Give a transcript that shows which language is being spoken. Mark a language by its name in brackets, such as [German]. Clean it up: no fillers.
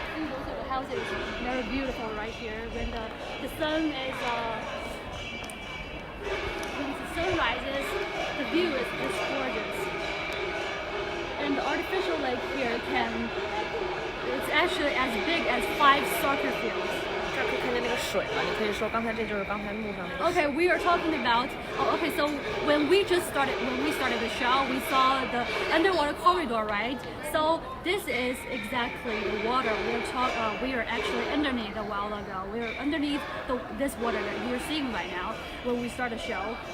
[English] Those are the houses. Very beautiful right here. When the sun is when the sun rises, the view is just gorgeous. And the artificial lake here it's actually as big as 5 soccer fields. [Chinese] 这儿可以看见那个水了，你可以说刚才这就是刚才路上那个。 [English] Okay, we are talking about. Oh, okay. So when we started the show, we saw the underwater corridor, right? So this is exactly the water we are actually underneath a while ago. We are underneath this water that you're seeing right now when we start the show.